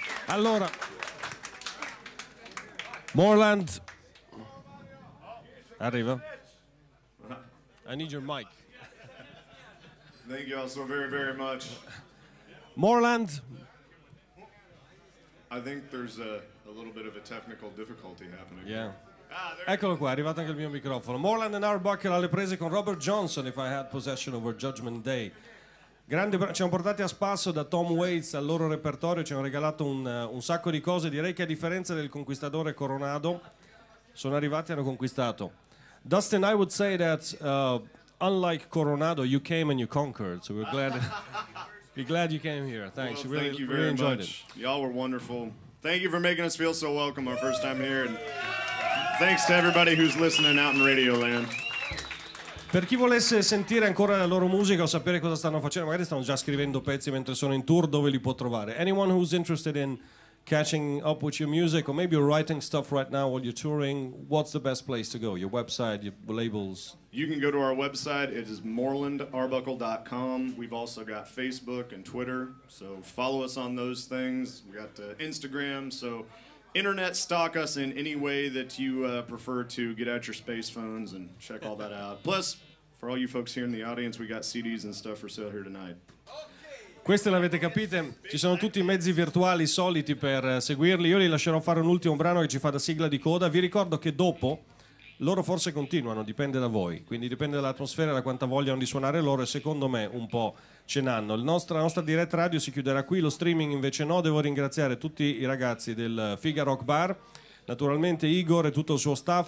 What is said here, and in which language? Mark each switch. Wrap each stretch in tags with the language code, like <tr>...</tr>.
<it>Allora, Moreland. Arriva.</it> <en>I need your mic. Thank y'all so very, very much. Moreland. I think there's a little bit of a technical difficulty happening. Yeah.</en> <it>Eccolo qua, è arrivato anche il mio microfono. Moreland Arbuckle alle prese con Robert Johnson, If I Had Possession Over Judgment Day. Ci hanno portati a spasso da Tom Waits al loro repertorio, ci hanno regalato un sacco di cose. Direi che a differenza del conquistadore Coronado, sono arrivati e hanno conquistato.</it> <en>Dustin, I would say that unlike Coronado, you came and you conquered. So we're glad you came here. Thanks. Well, We really, thank you really very enjoyed much. Y'all were wonderful. Thank you for making us feel so welcome our first time here. And thanks to everybody who's listening out in Radio Land.</en> <it>Per chi volesse sentire ancora la loro musica o sapere cosa stanno facendo, magari stanno già scrivendo pezzi mentre sono in tour, dove li può trovare?</it> <en>Anyone who's interested in catching up with your music, or maybe you're writing stuff right now while you're touring, what's the best place to go? Your website, your labels? You can go to our website. It is morelandarbuckle.com. We've also got Facebook and Twitter, so follow us on those things. We got Instagram, so internet stalk us in any way that you prefer to. Get out your space phones and check all that out. Plus, for all you folks here in the audience, we got CDs and stuff for sale here tonight.</en> <it>Queste l'avete capite, ci sono tutti i mezzi virtuali soliti per seguirli. Io li lascerò fare un ultimo brano che ci fa da sigla di coda. Vi ricordo che dopo loro forse continuano, dipende da voi, quindi dipende dall'atmosfera, da quanta vogliono di suonare loro, e secondo me un po' ce n'hanno. La nostra diretta radio si chiuderà qui, lo streaming invece no. Devo ringraziare tutti i ragazzi del Figa Rock Bar, naturalmente Igor e tutto il suo staff.</it>